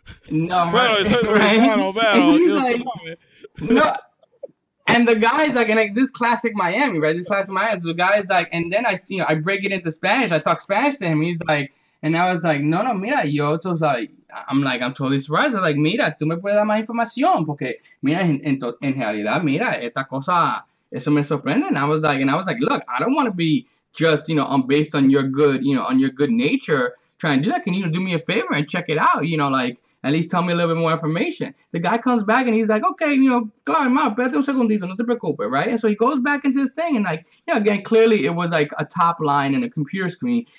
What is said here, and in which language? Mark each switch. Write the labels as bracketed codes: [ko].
[en] No, right? And he's like, no. And the guy's like, and like this classic Miami, right? This classic Miami. The guy's like, and then I break it into Spanish. I talk Spanish to him. He's like, and I was like, no, [es] mira, yo, [en] so like, I'm totally surprised. [es] I'm like, mira, tú me puedes dar más información, porque mira, en realidad, mira, esta cosa, eso me sorprende. [en] And I was like, look, I don't want to be just, based on your good, on your good nature, trying to do that. Can you do me a favor and check it out? Like, at least tell me a little bit more information. The guy comes back and he's like, okay, [es] claro, ma, espérate un segundito, no te preocupes, [en] right? And so he goes back into his thing and like, again, clearly it was like a top line and a computer screen.